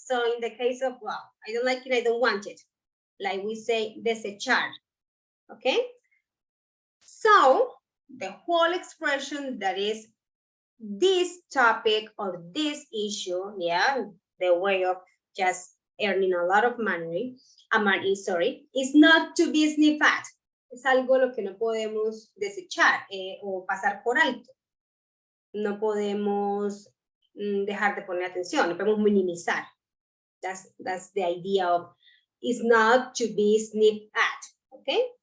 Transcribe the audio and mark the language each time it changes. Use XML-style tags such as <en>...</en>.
<en>So in the case of, well, I don't like it, I don't want it. Like we say, desechar. Okay? So the whole expression that is this topic or this issue, yeah, the way of just earning a lot of money, is not to be sniffed at.</en> <es>Es algo lo que no podemos desechar o pasar por alto. No podemos dejar de poner atención, no podemos minimizar.</es> <en>That's the idea of is not to be sniffed at, okay?</en>